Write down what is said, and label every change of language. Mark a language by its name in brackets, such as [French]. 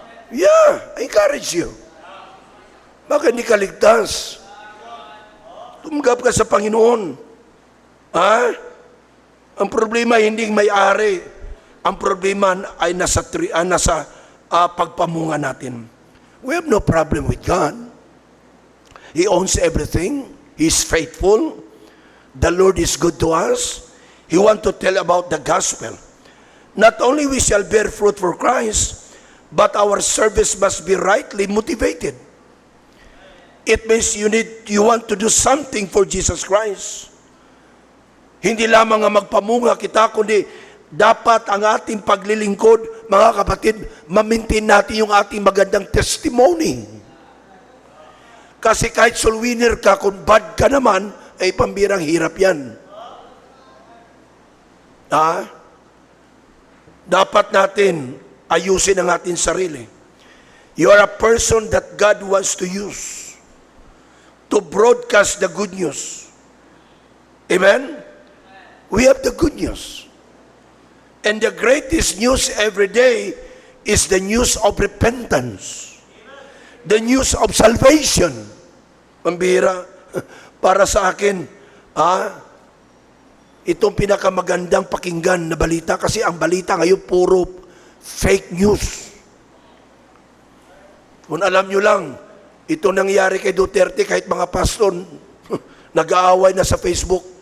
[English] Yeah, I encourage you. [Filipino] Bakit hindi ka ligtas? Tumanggap ka sa Panginoon. Ha? Ang problema hindi may-ari. Ang problema ay nasa pagpamunga natin. [English] We have no problem with God. He owns everything. He's faithful. The Lord is good to us. He wants to tell about the gospel. Not only we shall bear fruit for Christ, But our service must be rightly motivated. It means you want to do something for Jesus Christ. [Filipino] Hindi lamang ang magpamunga kita, kundi dapat ang ating paglilingkod, mga kapatid, ma-maintain natin yung ating magandang testimony. Kasi kahit soul winner ka, kung bad ka naman, ay pambirang hirap yan. Dapat natin ayusin ang ating sarili. [English] You are a person that God wants to use to broadcast the good news. Amen? We have the good news. And the greatest news every day is the news of repentance. The news of salvation. [Filipino] Pambira, para sa akin, itong pinakamagandang pakinggan na balita, kasi ang balita ngayon puro fake news. Kung alam nyo lang, ito nangyari kay Duterte, kahit mga pastor, nag-aaway na sa Facebook.